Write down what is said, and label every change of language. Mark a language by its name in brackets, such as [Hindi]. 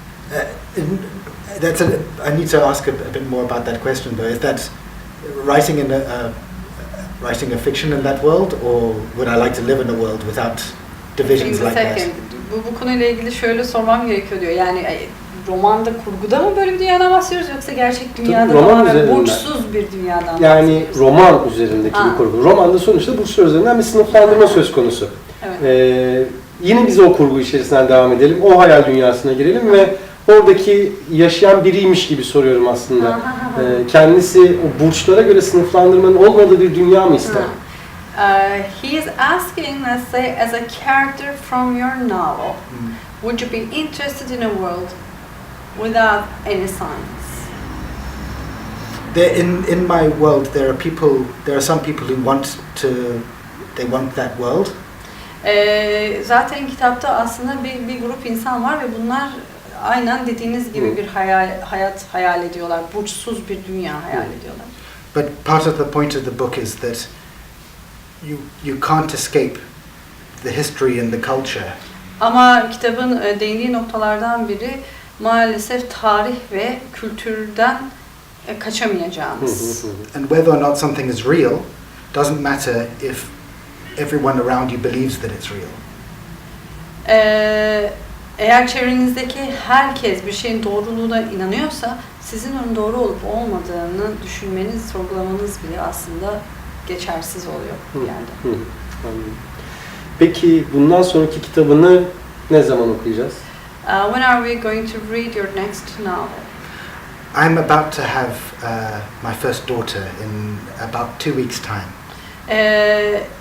[English] I need to ask a bit more about that question though. Is that writing writing a fiction in that world, or would I like to live in a world without divisions like that? [Turkish] Bu konuyla ilgili şöyle sormam gerekiyor diyor. Yani romanda, kurguda mı böyle bir dünyadan bahsediyoruz yoksa gerçek dünyada tamamen burçsuz bir dünyadan bahsediyoruz? Yani roman üzerindeki bir kurgu. Romanda sonuçta burçlar üzerinden bir sınıflandırma söz konusu. Evet. Yine biz o kurgu içerisinden devam edelim. O hayal dünyasına girelim ve oradaki yaşayan biriymiş gibi soruyorum aslında. Kendisi o burçlara göre sınıflandırmanın olmadığı bir dünya mı ister? [English] He is asking, let's say, as a character from your novel, would you be interested in a world without any signs? In my world, there are some people who want that world. [Turkish] Zaten kitapta aslında bir grup insan var ve bunlar aynen dediğiniz gibi bir hayat hayal ediyorlar. Burçsuz bir dünya hayal ediyorlar. [English] But part of the point of the book is that you can't escape the history and the culture. [Turkish] Ama kitabın değindiği noktalardan biri maalesef tarih ve kültürden kaçamayacağımız. [English] And whether or not something is real doesn't matter if everyone around you believes that it's real. [Turkish] Eğer çevrenizdeki herkes bir şeyin doğruluğuna inanıyorsa, sizin onun doğru olup olmadığını düşünmeniz, sorgulamanız bile aslında geçersiz oluyor bir yerde. Peki bundan sonraki kitabını ne zaman okuyacağız? [English] When are we going to read your next novel? I'm about to have my first daughter in about 2 weeks' time.